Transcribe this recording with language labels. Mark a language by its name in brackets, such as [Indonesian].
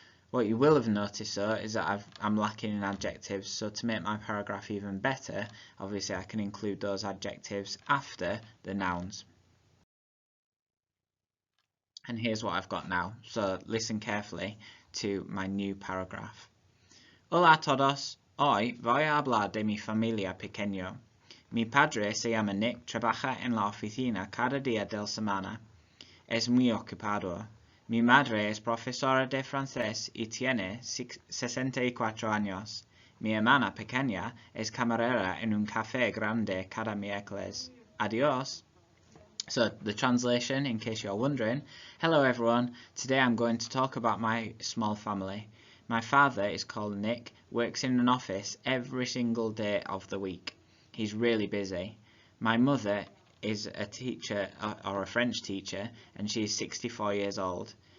[English] What you will have noticed though is that I'm lacking in adjectives, so to make my paragraph even better, obviously I can include those adjectives after the nouns. And here's what I've got now, so listen carefully to my new paragraph. [Spanish] Hola a todos. Hoy voy a hablar de mi familia pequeño. Mi padre se llama Nick, trabaja en la oficina cada día de la semana. Es muy ocupado. Mi madre es profesora de francés y tiene 64 años. Mi hermana pequeña es camarera en un café grande cada miércoles. Adiós. [English] So, the translation, in case you're wondering. Hello everyone, today I'm going to talk about my small family. My father is called Nick, works in an office every single day of the week. He's really busy. My mother is a teacher, or a French teacher, and she's 64 years old.